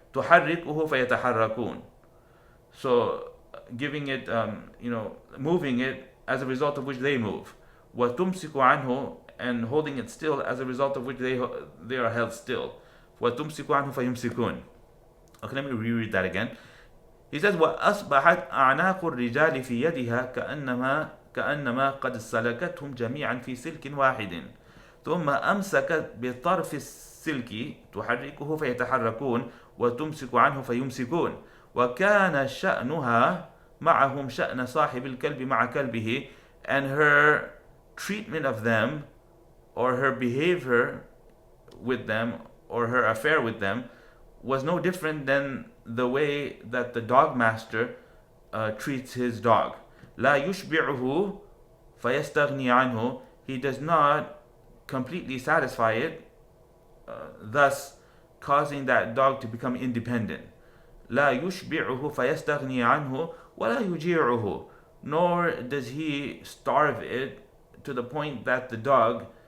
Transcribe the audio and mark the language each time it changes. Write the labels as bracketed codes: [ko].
[ar] تحركه فيتحركون. [en] So giving it, moving it, as a result of which they move. [ar] وتمسك عنه, [en] and holding it still, as a result of which they are held still. [ar] وتمسك عنه فيمسكون. [en] Okay, let me reread that again. He says, [ar] وأصبحت أعناق الرجال في يدها كأنما قد سلكتهم جميعا في سلك واحد. ثم أمسكت بطرف السلك تحركه فيتحركون وتمسك عنه فيمسكون. وكان شأنها معهم شأن صاحب الكلب مع كلبه, [en] and her treatment of them, or her behavior with them, or her affair with them, was no different than the way that the dog master treats his dog. [ar] لا يشبعه فيستغني عنه. [en] He does not completely satisfy it, thus causing that dog to become independent. [ar] لا يشبعه فيستغني عنه ولا يجيعه. [en] Nor does he starve it to the point that the dog